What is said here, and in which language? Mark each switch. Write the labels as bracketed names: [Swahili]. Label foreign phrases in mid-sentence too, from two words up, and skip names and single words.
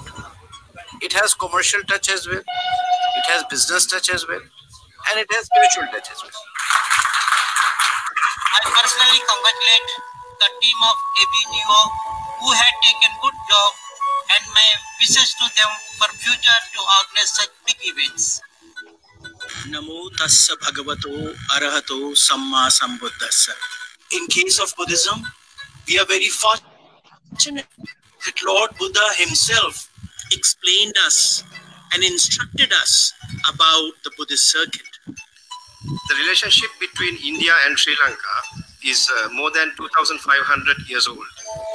[English] It has commercial touch as well, it has business touch as well, and it has spiritual touch as well. I personally congratulate the team of ABTO who had taken good job, and my wishes to them for future to organize such big events. [Pali] Namo tassa bhagavato arahato samma sambuddhassa. [English] In case of Buddhism, we are very fortunate that Lord Buddha himself explained us and instructed us about the Buddhist circuit. The relationship between India and Sri Lanka is more than 2,500 years old.